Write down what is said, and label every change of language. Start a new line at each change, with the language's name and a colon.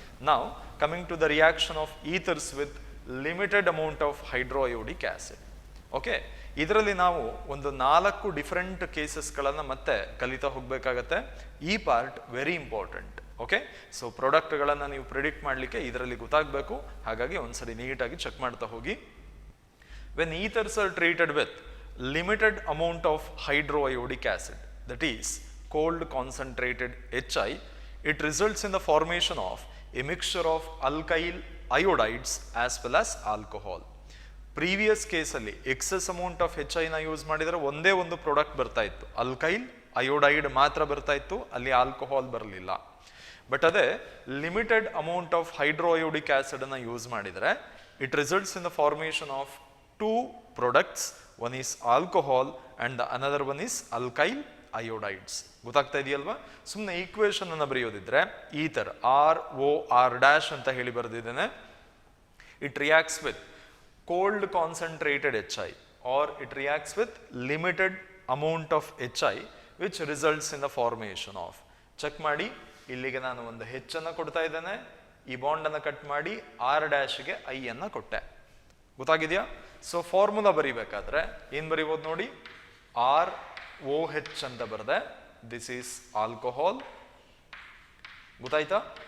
Kannada: ನಾವು
English: Coming to the reaction of ethers with limited amount of hydroiodic acid.
Kannada: Okay, ಇದರಲ್ಲಿ ನಾವು ಒಂದು 4 ಡಿಫರೆಂಟ್ ಕೇಸಸ್ಗಳನ್ನು ಮತ್ತೆ ಕಲಿತಾ ಹೋಗಬೇಕಾಗತ್ತೆ. ಈ part very important. Okay, so ಪ್ರಾಡಕ್ಟ್ಗಳನ್ನು ನೀವು ಪ್ರಿಡಿಕ್ಟ್ ಮಾಡಲಿಕ್ಕೆ ಇದರಲ್ಲಿ ಗೊತ್ತಾಗಬೇಕು. ಹಾಗಾಗಿ ಒಂದ್ಸರಿ ನೀಟಾಗಿ ಚೆಕ್ ಮಾಡ್ತಾ ಹೋಗಿ.
English: When ethers are treated with limited amount of hydroiodic acid, that is cold concentrated HI, it results in the formation of a mixture of alkyl iodides as well as alcohol.
Kannada: Previous ಕೇಸಲ್ಲಿ excess amount of HIನ use ಮಾಡಿದರೆ ಒಂದೇ ಒಂದು product ಬರ್ತಾ ಇತ್ತು, alkyl iodide ಮಾತ್ರ ಬರ್ತಾ ಇತ್ತು, ಅಲ್ಲಿ ಆಲ್ಕೋಹಾಲ್ ಬರಲಿಲ್ಲ.
English: but
Kannada: ಅದೇ
English: limited amount of hydroiodic
Kannada: ಆಸಿಡನ್ನು ಯೂಸ್ ಮಾಡಿದರೆ
English: It results in the formation of 2 products. One is alcohol and the another one is alkyl iodides.
Kannada: ಗೊತ್ತಾಗ್ತಾ ಇದೆಯಲ್ವಾ? ಸುಮ್ಮನೆ ಈಕ್ವೇಷನ್ ಅನ್ನು ಬರೆಯೋದಿದ್ರೆ ಈಥರ್ ROR' ಅಂತ ಹೇಳಿ ಬರೆದಿದ್ದೇನೆ.
English: It reacts with cold concentrated HI or it reacts with limited amount of HI which results in the formation of.
Kannada: Check ಮಾಡಿ, ಇಲ್ಲಿಗೆ ನಾನು ಒಂದು H ಅನ್ನು ಕೊಡ್ತಾ ಇದ್ದೇನೆ, ಈ ಬಾಂಡ್ ಅನ್ನು ಕಟ್ ಮಾಡಿ R' I ಅನ್ನು ಕೊಟ್ಟೆ. ಗೊತ್ತಾಗಿದೆಯಾ? ಸೊ ಫಾರ್ಮುಲಾ ಬರಿಬೇಕಾದ್ರೆ ಏನ್ ಬರಿಬೋದು ನೋಡಿ, ROH ಅಂತ ಬರೆದೆ,
English: this is alcohol,
Kannada: ಗೊತ್ತಾಯ್ತಾ?